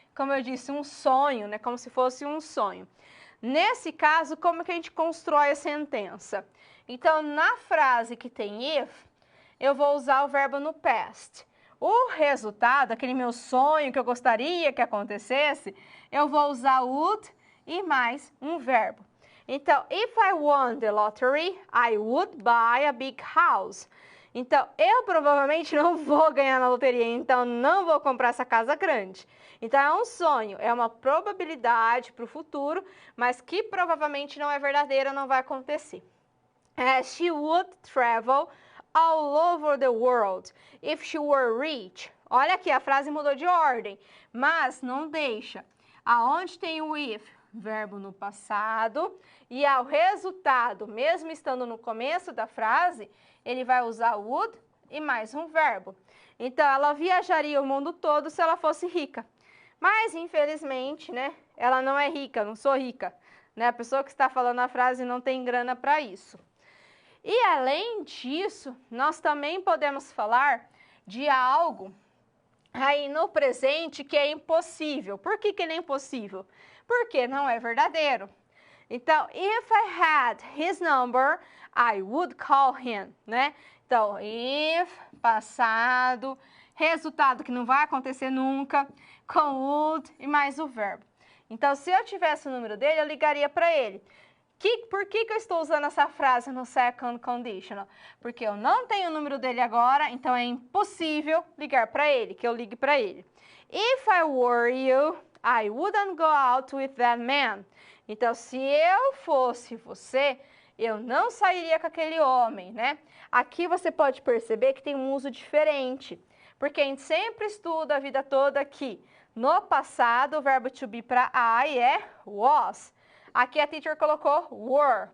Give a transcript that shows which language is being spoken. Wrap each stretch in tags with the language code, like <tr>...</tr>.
<pt>Como eu disse, um sonho, né? Como se fosse um sonho. Nesse caso, como que a gente constrói a sentença? Então, na frase que tem if, eu vou usar o verbo no past. O resultado, aquele meu sonho que eu gostaria que acontecesse, eu vou usar would e mais um verbo. Então,</pt> <en>if I won the lottery, I would buy a big house.</en> <pt>Então, eu provavelmente não vou ganhar na loteria, então não vou comprar essa casa grande. Então, é um sonho, é uma probabilidade para o futuro, mas que provavelmente não é verdadeira, não vai acontecer.</pt> <en>She would travel all over the world if she were rich.</en> <pt>Olha aqui, a frase mudou de ordem, mas não deixa. Aonde tem o if, verbo no passado, e ao resultado, mesmo estando no começo da frase, ele vai usar would e mais um verbo. Então, ela viajaria o mundo todo se ela fosse rica. Mas, infelizmente, né, ela não é rica, não sou rica. Né? A pessoa que está falando a frase não tem grana para isso. E, além disso, nós também podemos falar de algo aí no presente que é impossível. Por que ele é impossível? Porque não é verdadeiro. Então,</pt> <en>if I had his number, I would call him,</en> <pt>né? Então, if, passado, resultado que não vai acontecer nunca, com would e mais o verbo. Então, se eu tivesse o número dele, eu ligaria para ele. Por que eu estou usando essa frase no second conditional? Porque eu não tenho o número dele agora, então é impossível ligar para ele, que eu ligue para ele.</pt> <en>If I were you, I wouldn't go out with that man.</en> <pt>Então, se eu fosse você, eu não sairia com aquele homem, né? Aqui você pode perceber que tem um uso diferente, porque a gente sempre estuda a vida toda que no passado o verbo to be para I é was. Aqui a teacher colocou were.</pt>